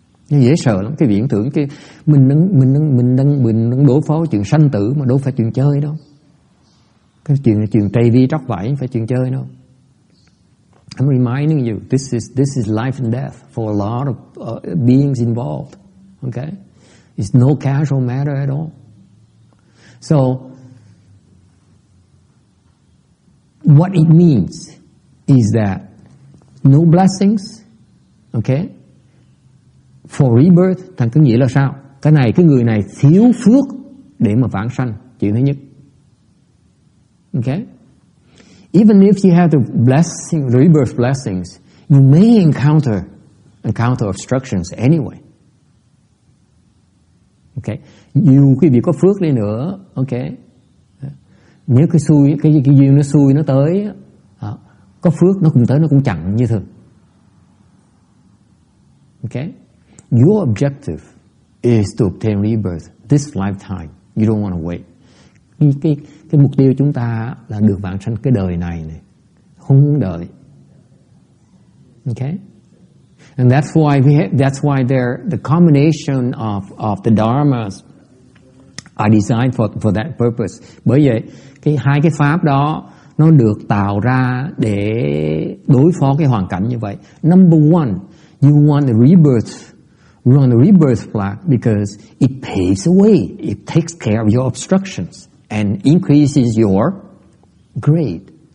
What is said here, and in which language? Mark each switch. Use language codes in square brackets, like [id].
[vi] Nó dễ sợ lắm. Cái viễn tưởng cái mình đang đối phó chuyện sanh tử mà đâu phải chuyện chơi đâu. Cái chuyện tây vi tróc vảy không phải chuyện chơi đâu. [en] I'm reminding you, this is life and death for a lot of beings involved. Okay, it's no casual matter at all. So, what it means is that no blessings, okay, for rebirth. [vi] Thành cái nghĩa là sao? Cái người này thiếu phước để mà vãng sanh. Chuyện thứ nhất. Okay? [en] Even if you have the rebirth blessings, you may encounter obstructions anyway. Okay? [vi] Dù quý vị có phước đi nữa, okay, nếu cái duyên nó xui nó tới, có phước nó cũng tới, nó cũng chặn như thường. [en] Okay? Your objective is to obtain rebirth this lifetime. You don't want to wait. [vi] cái mục tiêu chúng ta là được vãng sanh cái đời này, không muốn đợi. [en] Okay? And that's why the combination of the dharmas are designed for that purpose. [vi] Bởi vậy hai cái pháp đó nó được tạo ra để đối phó cái hoàn cảnh như vậy. [en] Number one, you want the rebirth. You want the rebirth flag because it paves the way. It takes care of your obstructions and increases your grade.